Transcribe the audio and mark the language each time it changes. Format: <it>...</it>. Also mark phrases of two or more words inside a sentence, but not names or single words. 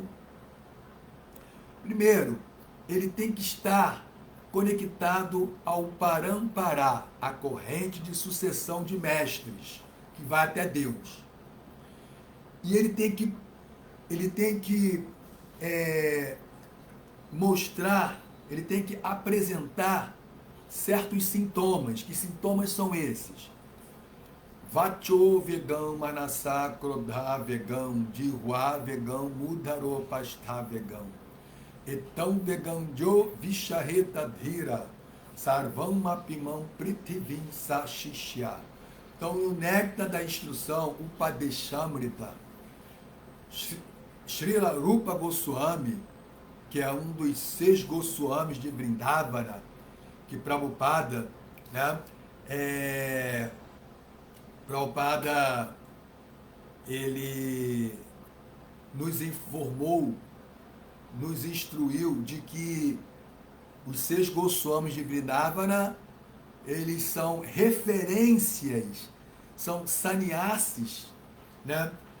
<pt>Primeiro, ele tem que estar conectado ao Parampará, a corrente de sucessão de mestres, que vai até Deus. E ele tem que mostrar, ele tem que apresentar certos sintomas. Que sintomas são esses?</pt> <sa>वाचो वेगं मनस क्रोध वेगं जिह्वा वेगं मुदरो पस्थ वेगं एतं वेगं जो विषरेत धीर सर्वम् मपिमं पृथिवीं सशिष्य.</sa> <pt>Então, no néctar da instrução, o Padeshamrita, Srila Rupa Goswami, que é um dos 6 Goswamis de Vrindavana, que Prabhupada, né, Prabhupada, ele nos informou, nos instruiu de que os 6 Goswamis de Vrindavana, eles são referências, são sannyasis, né?</pt>